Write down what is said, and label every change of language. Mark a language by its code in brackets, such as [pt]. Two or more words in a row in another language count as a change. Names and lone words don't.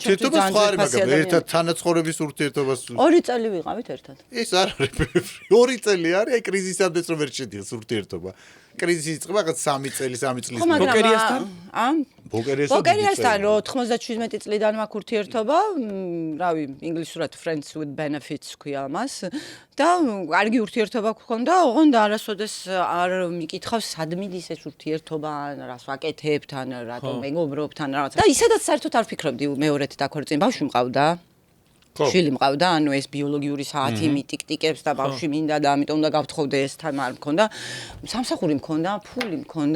[ka] ურთიერთობა სხვა არის მაგრამ ერთად თანაცხოვრების ურთიერთობას 2 წელი ვიყავით ერთად ეს არ არის 2 წელი არის აი კრიზისამდე რომ ვერ შედის ურთიერთობა კრიზისი იწყება რაღაც 3 წლის ბოკერიასთან ბოკერიასთან რო 97 წლიდან მაქვს ურთიერთობა რავი ინგლისურად [en] friends with benefits [ka] ქვია მას და კარგი ურთიერთობა გქონდა ოღონდ არასოდეს არ მიკითხავს სად მიდის ეს ურთიერთობა რას ვაკეთებთ ან რატომ მეგობრობთ ან რაღაც და ისედაც საერთოდ არ ვფიქრობდი მეორედ დაქორწინება ბავშვი მყავდა შვილი მყავდა ანუ ეს ბიოლოგიური საათი მიტიკტიკებს და ბავშვი მინდა და ამიტომ უნდა გავთხოვდე ეს თან არ მქონდა სამსახური მქონდა ფული მქონდა